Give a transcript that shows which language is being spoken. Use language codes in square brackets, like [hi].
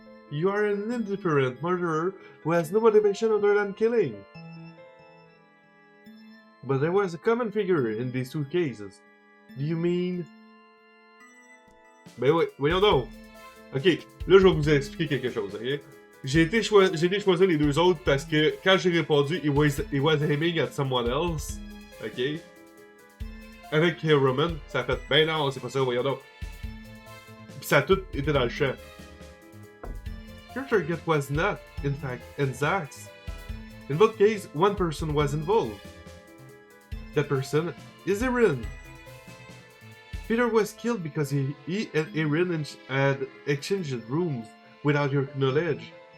[en] You are an indifferent murderer who has no motivation other than killing. But there was a common figure in these two cases. Do you mean... [fr] Ben oui, voyons donc. Ok, là je vais vous expliquer quelque chose, ok? J'ai été choisir les deux autres parce que quand j'ai répondu [en] it was aiming at someone else, [fr] ok? Avec Roman, ça a fait ben non, c'est pas ça, voyons donc. Pis ça a tout été dans le champ. [en] Your target was not, in fact, Zach's. In both cases, one person was involved. That person is Erin. Peter was killed because he and Erin had exchanged rooms without your knowledge.